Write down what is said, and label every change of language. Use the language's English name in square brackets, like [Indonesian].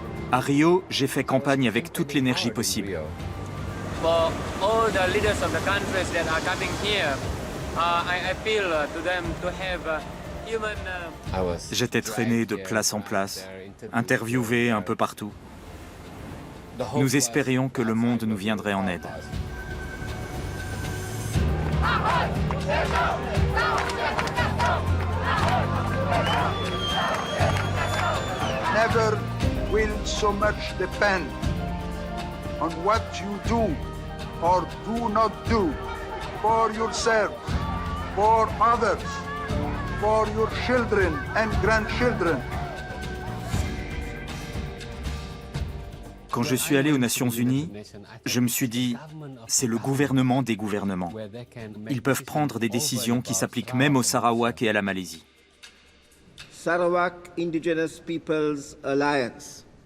[French] À Rio, j'ai fait campagne avec toute l'énergie possible. [English] For all the leaders of the countries that are coming here, I appeal to them to have human. [French] J'étais traîné de place en place, interviewé un peu partout. Nous espérions que le monde nous viendrait en aide. [English] Never will so much depend on what you do or do not do for yourself, for others, for your children and grandchildren. [French] Quand je suis allé aux Nations Unies, je me suis dit, c'est le gouvernement des gouvernements. Ils peuvent prendre des décisions qui s'appliquent même au Sarawak et à la Malaisie. [English] Sarawak Indigenous Peoples Alliance.